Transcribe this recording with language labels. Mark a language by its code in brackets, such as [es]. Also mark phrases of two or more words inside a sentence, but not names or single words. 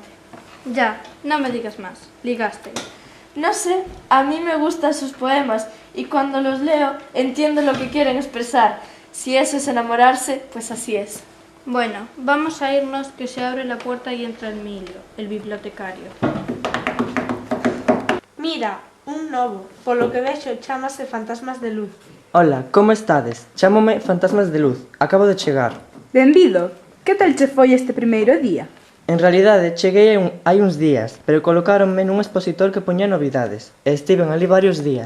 [es] Ya, no me digas más. Ligaste. No sé, a mí me gustan sus poemas y cuando los leo entiendo lo que quieren expresar. Si eso es enamorarse, pues así es. Bueno, vamos a irnos, que se abre la puerta y entra Emilio, el bibliotecario. [gl] Mira, un novo, polo que vexo chámase Fantasmas de Luz. Ola, como estades? Chámome Fantasmas de Luz, acabo de chegar. Benvido, que tal che foi este primeiro día? En realidade, cheguei hai uns días, pero colocáronme nun expositor que poñía novidades, e estiven ali varios días.